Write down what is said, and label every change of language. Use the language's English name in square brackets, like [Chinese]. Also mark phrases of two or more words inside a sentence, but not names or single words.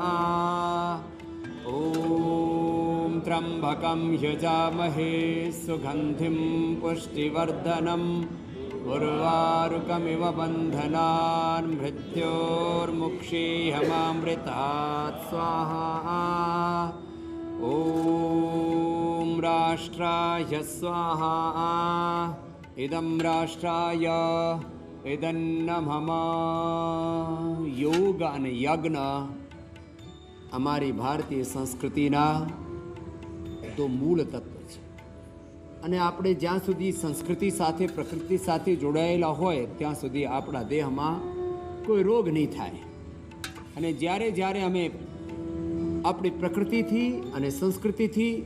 [Sanskrit] ॐ त्र्यम्बकं यजामहे सुगन्धिं पुष्टिवर्धनम् उर्वारुकमिव बन्धनान् मृत्योर्मुक्षीयमामृतात् स्वाहा। ॐ राष्ट्राय स्वाहा। इदं राष्ट्राय इदन्न मम। [Gujarati] યોગ અને યજ્ઞ અમારી ભારતીય સંસ્કૃતિના તો મૂળ તત્વ છે અને આપણે જ્યાં સુધી સંસ્કૃતિ સાથે પ્રકૃતિ સાથે જોડાયેલા હોય ત્યાં સુધી આપણા દેહમાં કોઈ રોગ નહીં થાય અને જ્યારે જ્યારે અમે આપણી પ્રકૃતિથી અને સંસ્કૃતિથી